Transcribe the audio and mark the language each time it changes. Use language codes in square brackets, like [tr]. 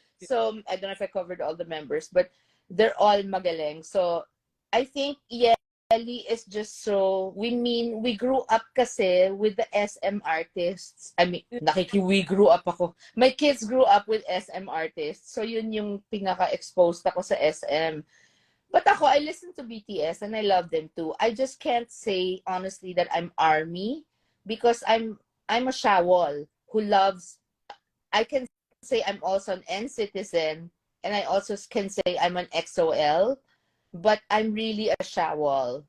[en] So I don't know if I covered all the members, but they're all magaling. So I think Yeli is just so, we grew up kasi with the SM artists. I mean, we grew up ako. My kids grew up with SM artists. [tl] So yun yung pinaka-exposed ako sa SM. [en] But ako, I listen to BTS and I love them too. I just can't say honestly that I'm ARMY because I'm a Shawol who loves. I can say I'm also an N-citizen, and I also can say I'm an XOL, but I'm really a Shawol.